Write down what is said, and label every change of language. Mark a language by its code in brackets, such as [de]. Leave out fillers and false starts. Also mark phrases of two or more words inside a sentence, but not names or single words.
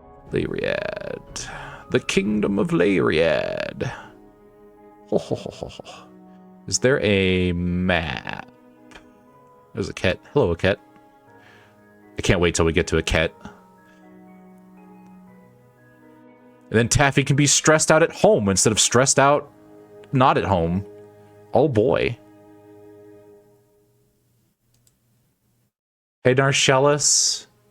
[en] Lariad. The Kingdom of Lariad. Ho, ho, ho, ho, ho. Is there a map? There's a cat. Hello, a cat. I can't wait till we get to a cat. And then Taffy can be stressed out at home instead of stressed out not at home. Oh boy. Hey, Narcellus.